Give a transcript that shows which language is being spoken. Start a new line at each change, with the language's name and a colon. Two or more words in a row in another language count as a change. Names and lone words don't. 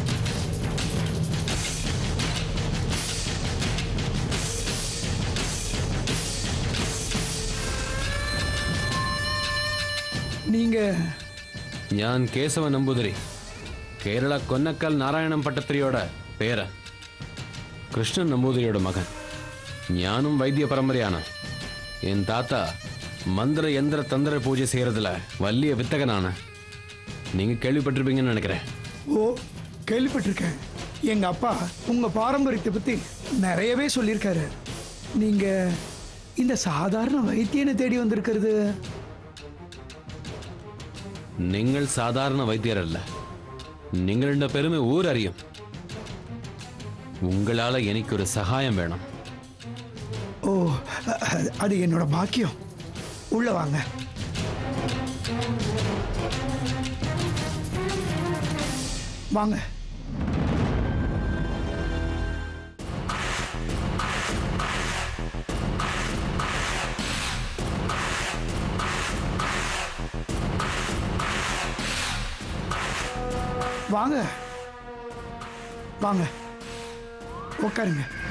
Tamil: நீங்க?
Malayalam: ഞാൻ കേശവ നമ്പൂതിരി, കേരള കൊന്നക്കൽ നാരായണം പട്ടത്തിരിയോടെ പേര്, കൃഷ്ണൻ നമ്പൂതിരിയുടെ മകൻ. ഞാനും വൈദ്യ പരമ്പരയാണ്. എൻ താത്ത മന്ത്ര യന്ത്ര തന്ത്ര പൂജ செய்யறதுல വലിയ வித்தகனான.
Tamil: நீங்க கேள்விப்பட்டிருப்பீங்கன்னு நினைக்கிறேன். ஓ, கேள்விப்பட்டிருக்கேன். எங்க அப்பா உங்க பாரம்பரியத்தை பத்தி நிறையவே சொல்லியிருக்காரு. நீங்க இந்த சாதாரண வைத்தியனை தேடி வந்திருக்கிறது?
Malayalam: നിങ്ങൾ സാധാരണ വൈദ്യരല്ല. നിങ്ങളുടെ പെരുമ ഊരറിയും. உங்களால എനിക്കൊരു സഹായം വേണം.
Tamil: ஓ, அது என்னோட பாக்கியம். உள்ள வாங்க. வாங்க. வாங்க வாங்க, உட்காருங்க.